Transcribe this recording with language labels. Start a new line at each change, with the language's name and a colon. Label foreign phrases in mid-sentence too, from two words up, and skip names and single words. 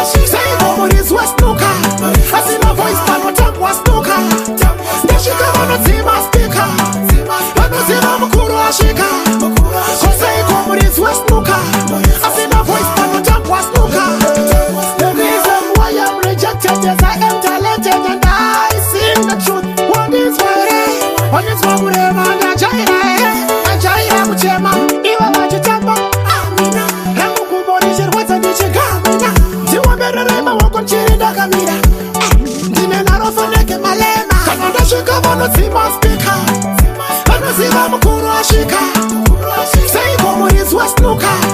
Shona: Sei bombo rizwa snooker. Asina voice panotambwa snooker. Ndasvika vanodzima speaker. Vanoziva mukuru asvika. Sei bombo rizwa snooker. Asina voice panotambwa snooker.
English: The reason why I'm rejected is I am talented and I sing the truth. What is my name? What is my name?
Shona: Ndajaira, eh? Ndajaira kuchema. Iwe wachitamba. Amina. Rangu kumbo richirwadza ndichigamina. Ndiwomberere maoko ndichiri ndakamira. Ndine naro faneke malema. Kana ndasvika vanodzima speaker. Vanoziva mukuru asvika. Sei bombo rizwa snooker.